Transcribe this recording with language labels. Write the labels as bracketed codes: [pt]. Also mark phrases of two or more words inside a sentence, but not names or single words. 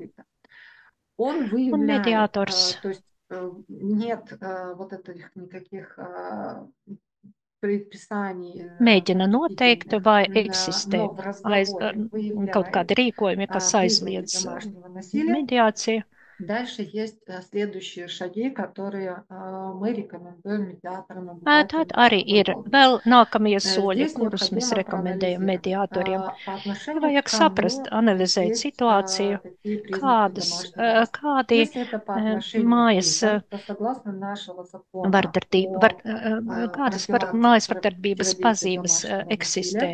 [lv] Un mediātors mēģina noteikt, vai eksistē kaut kādi rīkojumi, kas aizliedz mediāciju. [ru] Дальше есть следующие шаги, которые мы рекомендуем медиаторам. [lv] Tad arī ir vēl nākamie soļi, kurus mēs rekomendējam mediātoriem. Vajag saprast, analizēt situāciju, kādi mājas vardarbības pazīmes eksistē.